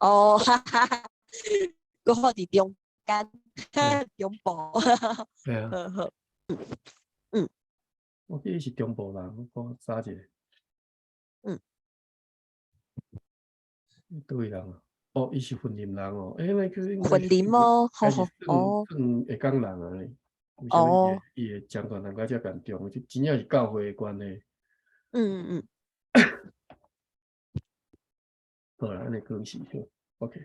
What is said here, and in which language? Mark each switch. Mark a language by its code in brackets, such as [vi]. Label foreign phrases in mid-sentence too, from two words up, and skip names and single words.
[nan] 哦，搁好伫中间，中部。对啊。我记伊是中部人，我看啥一个？对人啊？哦，伊是云林人哦。那个云林哦，好。算下港人啊咧。为什么伊会漳泉人较遮严重？真正是教会的关系。好啦，安尼讲是好 ，OK。